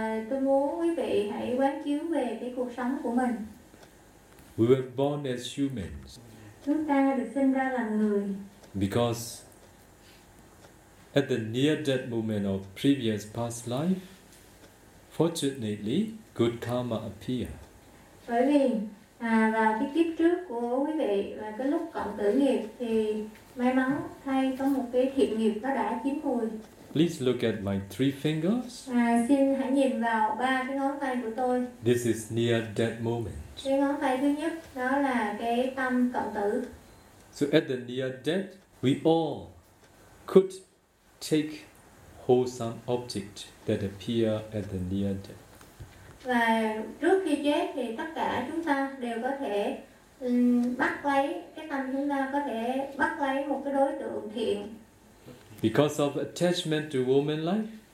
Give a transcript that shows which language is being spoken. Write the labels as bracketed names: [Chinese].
[Vietnamese] Tôi muốn quý vị hãy quán chiếu về cái cuộc sống của mình. [English] We were born as humans. [Vietnamese] Chúng ta được sinh ra làm người. [English] Because at the near-death moment of previous past life, fortunately, good karma appear. [Vietnamese] Bởi vì vào cái kiếp trước của quý vị và cái lúc cận tử nghiệp thì may mắn thay có một cái thiện nghiệp nó đã chín mùi. [English] Please look at my three fingers. [Vietnamese] Xin hãy nhìn vào ba cái ngón tay của tôi. [English] This is near death moment. [Vietnamese] Cái ngón tay thứ nhất đó là cái tâm cận tử. [English] So at the near death, we all could take wholesome object that appear at the near death. [Vietnamese] Và trước khi chết thì tất cả chúng ta đều có thể bắt lấy cái tâm chúng ta có thể bắt lấy một cái đối tượng thiện. [English] Because of attachment to woman life.